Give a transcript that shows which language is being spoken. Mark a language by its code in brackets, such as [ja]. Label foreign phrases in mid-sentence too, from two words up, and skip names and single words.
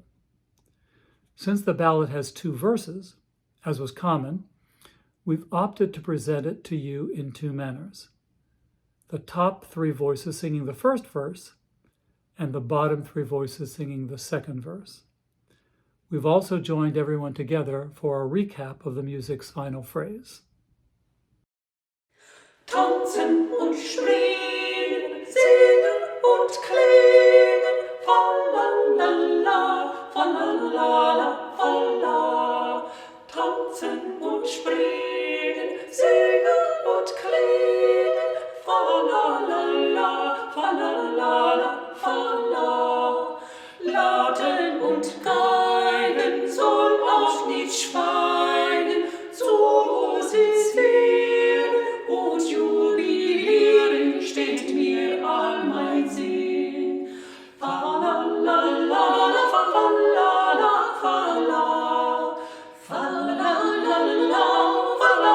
[en] Since the ballad has 2 verses, as was common, we've opted to present it to you in 2 manners. The top 3 voices singing the first verse, and the bottom 3 voices singing the second verse. We've also joined everyone together for a recap of the music's final phrase. [de] Tanzen und springen, singen und klingen, fa-la-la-la, fa-la-la-la, fa-la. Tanzen und springen, singen und klingen, fa-la-la-la, fa-la-la-la, fa-la. Lauten und Geigen soll auch nicht schweigen, so muss es werden und jubilieren steht mir all mein Sinn. Fa-la-la-la, fa-la-la-la, fa-la. Fa-la-la-la,